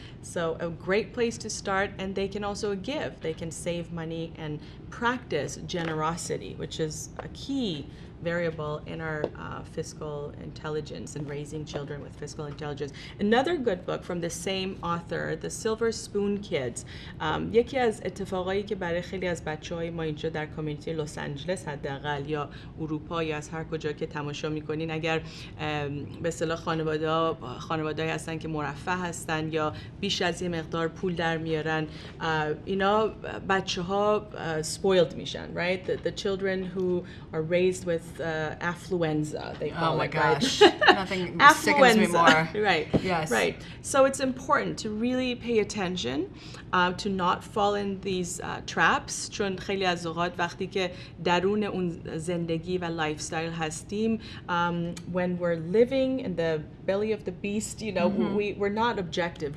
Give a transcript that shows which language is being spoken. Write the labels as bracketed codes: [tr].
[en] So a great place to start, and they can also give. They can save money and practice generosity, which is a key variable in our fiscal intelligence and raising children with fiscal intelligence. Another good book from the same author, The Silver Spoon Kids. [fa] یکی از اتفاقایی که برای خیلی از بچه‌های ما اینجا در کامیونیتی لس آنجلس حداقل یا اروپا یا از هر کجا که تماشا می‌کنین، اگر به اصطلاح خانواده‌ای هستن که مرفه هستن یا بیش از یه مقدار پول در میارن، اینا بچه‌ها spoiled میشن, right? [en] The children who are raised with affluenza, they call it. Oh my gosh, nothing sickens me more. Right. Yes. Right. So it's important to really pay attention, to not fall in these traps. [fa] چون خیلی از اوقات وقتی که درون اون زندگی و lifestyle هستیم, [en] when we're living in the belly of the beast, we're not objective.